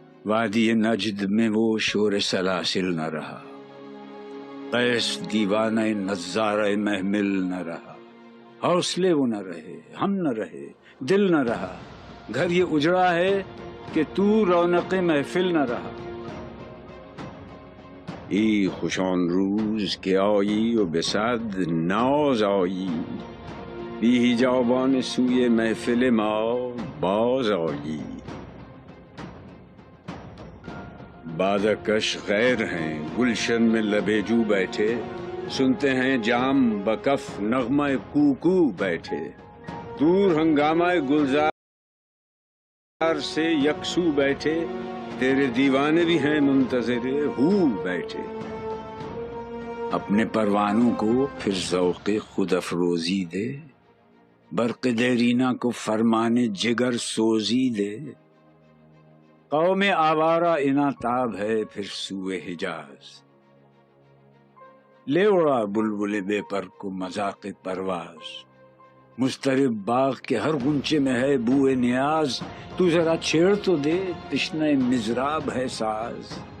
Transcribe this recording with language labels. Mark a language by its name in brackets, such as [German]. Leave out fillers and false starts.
[Urdu] وادی نجد میں وہ شور سلاسل نہ رہا، قیس دیوانہ نظارہ محمل نہ رہا، حوصلے وہ نہ رہے، ہم نہ رہے، دل نہ رہا، گھر یہ اجڑا ہے کہ تو رونق محفل نہ رہا. [Persian] ای خوشان روز کہ آیی و بصد ناز آیی، بی حجابان سوی محفل ما باز آیی. [Urdu] بادکش غیر ہیں گلشن میں لبیجو بیٹھے، سنتے ہیں جام بکف نغمہ کوکو بیٹھے، دور ہنگامہ گلزار سے یکسو بیٹھے، تیرے دیوانے بھی ہیں منتظر ہو بیٹھے. اپنے پروانوں کو پھر ذوق خود افروزی دے، برق دیرینہ کو فرمان جگر سوزی دے. قوم آوارہ اناتاب ہے پھر سوئے حجاز، لے اڑا بلبل بے پر کو مذاق پرواز. مضطرب باغ کے ہر غنچے میں ہے بوئے نیاز، تو ذرا چھیڑ تو دے تشنہ مضراب ہے ساز.